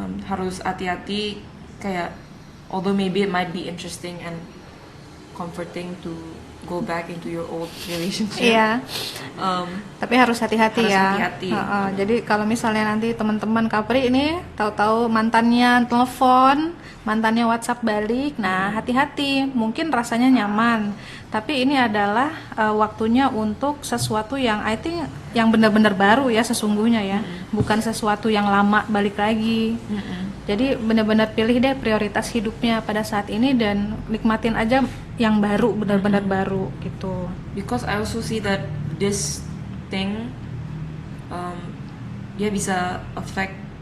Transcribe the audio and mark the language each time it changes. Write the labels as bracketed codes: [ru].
[id] Harus hati-hati. Kayak, [en] although maybe it might be interesting and comforting to go back into your old relationship. [id] Iya. Tapi harus hati-hati Harus ya. hati-hati. Jadi kalau misalnya nanti teman-teman Capri ini tahu-tahu mantannya telepon, mantannya WhatsApp balik, nah hati-hati. Mungkin rasanya nyaman, tapi ini adalah waktunya untuk sesuatu yang [en] I think [id] yang benar-benar baru ya sesungguhnya ya, bukan sesuatu yang lama balik lagi. Jadi benar-benar pilih deh prioritas hidupnya pada saat ini dan nikmatin aja yang baru, benar-benar baru gitu. [en] Because I also see that this thing [id] dia bisa [en] affect